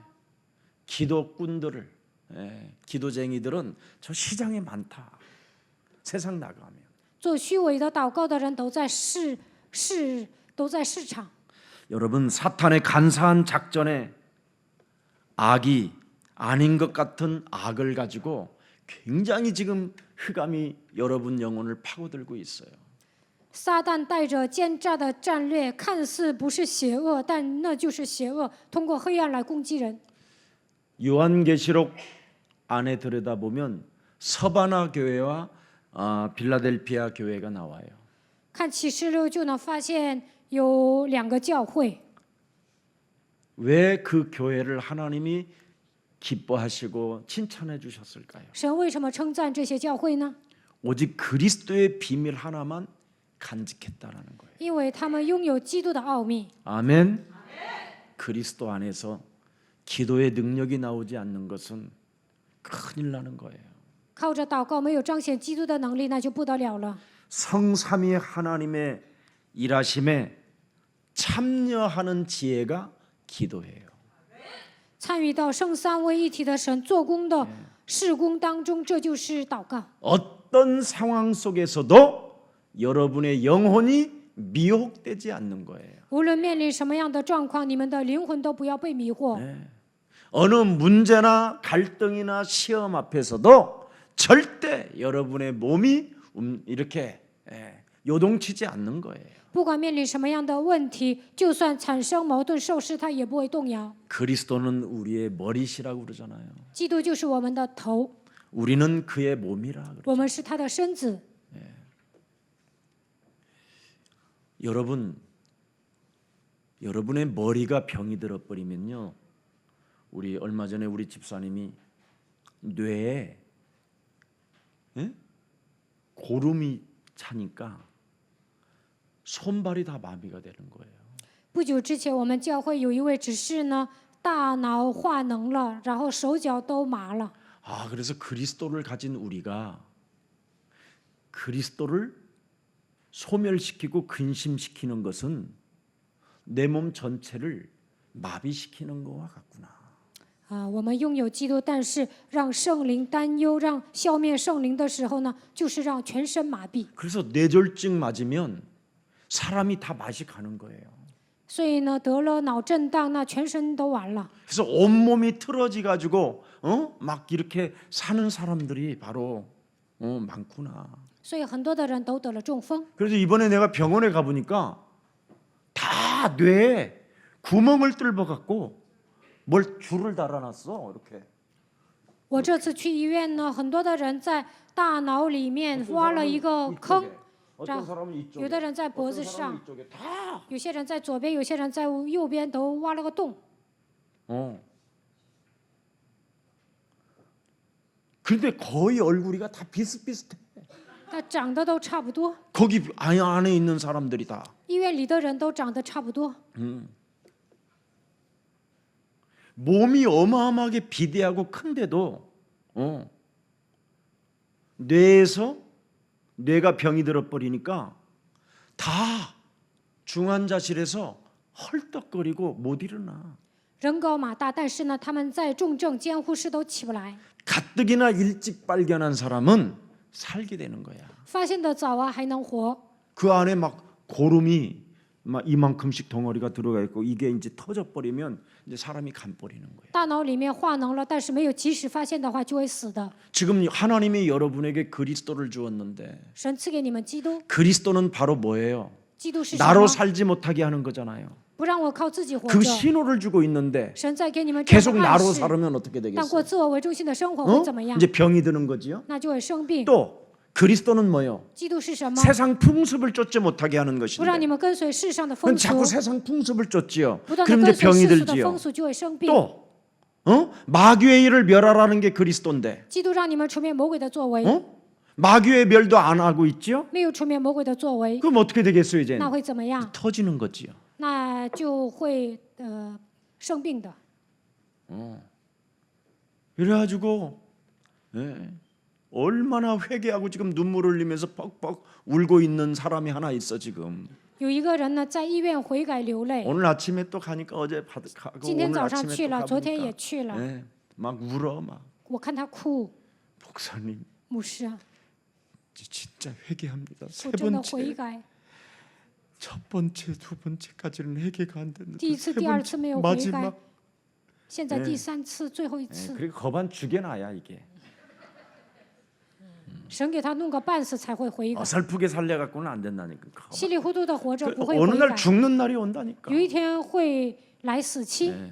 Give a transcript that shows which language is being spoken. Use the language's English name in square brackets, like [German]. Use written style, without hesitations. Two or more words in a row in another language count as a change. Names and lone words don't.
[Korean] 기도꾼들을 기도쟁이들은 저 시장에 많다. 세상 나가면 [Chinese] 做虚伪的祷告的人都在市场。 [Korean] 여러분 사탄의 간사한 작전에 악이 아닌 것 같은 악을 가지고 굉장히 지금 흑암이 여러분 영혼을 파고들고 있어요. [Chinese] 撒旦带着奸诈的战略，看似不是邪恶，但那就是邪恶，通过黑暗来攻击人。 [Korean] 요한계시록 안에 들여다보면 서바나 교회와 빌라델피아 교회가 나와요. [Chinese] 看启示录就能发现有2个教会。 [Korean] 왜 그 교회를 하나님이 기뻐하시고 칭찬해 주셨을까요? [Chinese] 神为什么称赞这些教会呢？ [Korean] 오직 그리스도의 비밀 하나만 간직했다라는 거예요. [Chinese] 因为他们拥有基督的奥秘。 [Korean] 아멘. 그리스도 안에서 기도의 능력이 나오지 않는 것은 큰일 나는 거예요. [Chinese] 靠着祷告没有彰显基督的能力，那就不得了了。 [Korean] 성삼위 하나님의 일하심에 참여하는 지혜가 기도예요. [Chinese] 参与到圣三位一体的神做工的事工当中，这就是祷告。 [Korean] 어떤 상황 속에서도 여러분의 영혼이 미혹되지 않는 거예요. [Chinese] 无论面临什么样的状况，你们的灵魂都不要被迷惑。 [Korean] 어느 문제나 갈등이나 시험 앞에서도 절대 여러분의 몸이 이렇게 요동치지 않는 거예요. [Chinese] 不管面临什么样的问题，就算产生矛盾受试探，也不会动摇。 [Korean] 그리스도는 우리의 머리시라고 그러잖아요. [Chinese] 基督就是我们的头， [Korean] 우리는 그의 몸이라 그러죠. [Chinese] 我们是他的身子。 [Korean] 여러분의 머리가 병이 들어버리면요. 얼마 전에 우리 집사님이 뇌에 고름이 차니까 손발이 다 마비가 되는 거예요. [Chinese] 不久之前，我们教会有一位执事呢，大脑化脓了，然后手脚都麻了。 [Korean] 그래서 그리스도를 가진 우리가 그리스도를 소멸시키고 근심시키는 것은 내 몸 전체를 마비시키는 것과 같구나. [Chinese] 我们拥有基督，但是让圣灵担忧，让消灭圣灵的时候呢，就是让全身麻痹。 [Korean] 그래서 뇌졸증 맞으면 사람이 다 맛이 가는 거예요. [Chinese] 所以呢，得了脑震荡，那全身都完了。 [Korean] 그래서 온몸이 틀어지 가지고 막 이렇게 사는 사람들이 바로 많구나. [Chinese] 所以很多的人都得了中风。 [Korean] 그래서 이번에 내가 병원에 가 보니까 다 뇌에 구멍을 뚫어 갖고 뭘 줄을 달아놨어 이렇게. [Chinese] 我这次去医院呢，很多的人在大脑里面挖了一个坑， [Korean] 어떤 사람은 이쪽에, [Chinese] 有的人在脖子 [Korean] 어떤 사람은 [Chinese] 上， [Korean] 이쪽에 다. [Chinese] 有些人在左边，有些人在右边，都挖了个洞。 [Korean] 근데 거의 얼굴이가 다 비슷비슷해. [Chinese] 他长得都差不多， [Korean] 거기 안에 있는 사람들이 다. [Chinese] 医院里的人都长得差不多。 [Korean] 몸이 어마어마하게 비대하고 큰데도 뇌에서 뇌가 병이 들어버리니까 다 중환자실에서 헐떡거리고 못 일어나. [Chinese] 人高马大，但是呢，他们在重症监护室都起不来。 [Korean] 가뜩이나 일찍 발견한 사람은 살게 되는 거야. [Chinese] 发现的早啊，还能活。 [Korean] 그 안에 막 고름이 막 이만큼씩 덩어리가 들어가 있고 이게 이제 터져버리면 이제 사람이 간버리는 거예요. [Chinese] 大脑里面化脓了，但是没有及时发现的话，就会死的。 [Korean] 지금 하나님이 여러분에게 그리스도를 주었는데 [Chinese] 神赐给你们基督， [Korean] 그리스도는 바로 뭐예요? [Chinese] 基督是什 [Korean] 나로 [Chinese] 么？ [Korean] 살지 못하게 하는 거잖아요. [Chinese] 不让我靠自己活 [Korean] 그 [Chinese] 着。 [Korean] 신호를 주고 있는데 [Chinese] 神在给你们这样 [Korean] 계속 [Chinese] 的暗 [Korean] 나로 [Chinese] 示， [Korean] 살으면 어떻게 [Chinese] 但 [Korean] 되겠어요? [Chinese] 过自我为中心的生活会怎么样？ [Korean] 이제 병이 드는 거지요. [Chinese] 那就会生病。 [Korean] 또 그리스도는 뭐요? [Chinese] 基督是什么？ [Korean] 세상 풍습을 쫓지 못하게 하는 [Chinese] 不让你 [Korean] 것인데 [Chinese] 们跟随世上的 [Korean] 그럼 [Chinese] 风俗， [Korean] 자꾸 세상 풍습을 쫓지요. [Chinese] 不断的 [Korean] 그럼 [Chinese] 跟 [Korean] 이제 [Chinese] 随 [Korean] 병이 [Chinese] 世俗的 [Korean] 들지요. [Chinese] 风俗，就会生病。 [Korean] 또 마귀의 일을 멸하라는 게 그리스도인데 [Chinese] 基督让你们除灭魔鬼的作为， [Korean] 마귀의 멸도 안 하고 있지요. [Chinese] 没有除灭魔鬼的作为， [Korean] 그럼 어떻게 되겠어요 이제? [Chinese] 那会怎么样？ [Korean] 터지는 거지요. [Chinese] 那就会生病的。 [Korean] 그래가지고 얼마나 회개하고 지금 눈물 흘리면서 뻑뻑 울고 있는 사람이 하나 있어 지금. [Chinese] 有一个人呢，在医院悔改流泪。 [Korean] 오늘 아침에 또 가니까 어제 가고 [Chinese] 今天 [Korean] 오늘 [Chinese] 早上 [Korean] 아침에 [Chinese] 去 [Korean] 또 [Chinese] 了，昨天也 [Korean] 가보니까 [Chinese] 去了。 [Korean] 막 울어 막. [Chinese] 我看他哭， [Korean] 목사님 [Chinese] 牧师啊， [Korean] 진짜 회개합니다. 세 [Chinese] 我真的悔 [Korean] 번째 [Chinese] 改。 [Korean] 첫 번째 두 번째까지는 회개가 안 됐는데 [Chinese] 第一次、 [Korean] 세 [Chinese] 第二 [Korean] 번째 [Chinese] 次没有悔改 [Korean] 마지막 ， [Chinese] 现在第三次、最后一次， [Korean] 그리고 거반 죽여놔야 이게 [Chinese] 神给他弄个半死才会悔改。 [Korean] 어설프게 살려갖고는 안 된다니까. [Chinese] 稀里糊涂的活着不会 [Korean] 어느 [Chinese] 悔 [Korean] 날 [Chinese] 改， [Korean] 죽는 날이 온다니까. [Chinese] 有一天会来死期。